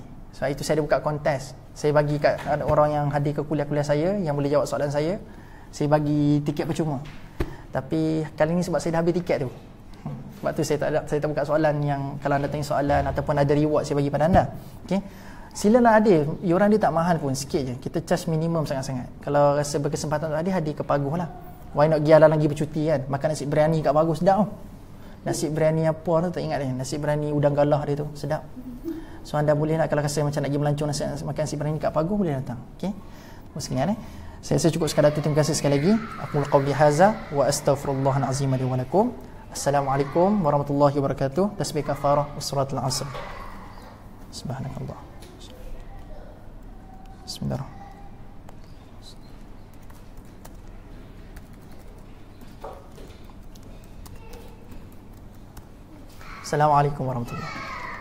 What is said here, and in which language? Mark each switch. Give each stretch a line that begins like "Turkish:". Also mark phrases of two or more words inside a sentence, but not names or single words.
Malay: Sebab itu saya ada buka kontes. Saya bagi kat orang yang hadir ke kuliah-kuliah saya, yang boleh jawab soalan saya bagi tiket percuma. Tapi kali ni sebab saya dah habis tiket tu, sebab tu saya tak buka soalan yang kalau anda tanya soalan ataupun ada reward saya bagi pada anda. Okey. Silalah hadir. Iuran dia tak mahal pun, sikit je. Kita charge minimum sangat-sangat. Kalau rasa berkesempatan untuk hadir ke Paguh lah.
English: Why not
Malay: gialah lagi bercuti kan. Makan nasi biryani kat Paguh sedap tau. Nasi biryani apa tu tak ingat dah. Nasi biryani udang galah dia tu sedap. So anda boleh nak, kalau rasa macam nak pergi melancong makan nasi biryani kat Paguh, boleh datang. Okey. Terima kasih. Saya rasa cukup sekadar tu. Terima kasih sekali lagi.
Arabic: أقول قولي هذا وأستغفر الله العظيم لي ولكم. السلام عليكم ورحمة الله وبركاته. تسبيح كفارة وصلاة العصر. سبحانك الله. بسم الله الرحمن الرحيم. السلام عليكم ورحمة الله وبركاته.